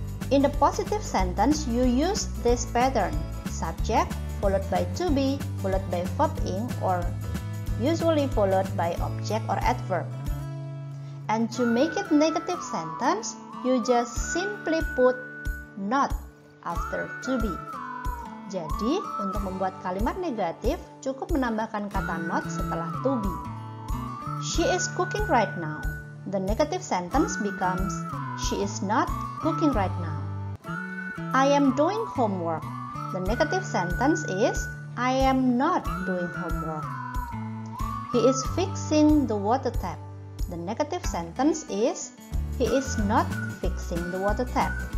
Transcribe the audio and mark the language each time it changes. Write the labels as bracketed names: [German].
[English] In the positive sentence, you use this pattern: subject followed by to be followed by verb ing or usually followed by object or adverb. And to make it negative sentence, you just simply put not after to be. [Indonesian] Jadi, untuk membuat kalimat negatif, cukup menambahkan kata not setelah to be. [English] She is cooking right now. The negative sentence becomes, she is not cooking right now. I am doing homework. The negative sentence is, I am not doing homework. He is fixing the water tap. The negative sentence is, he is not fixing the water tap.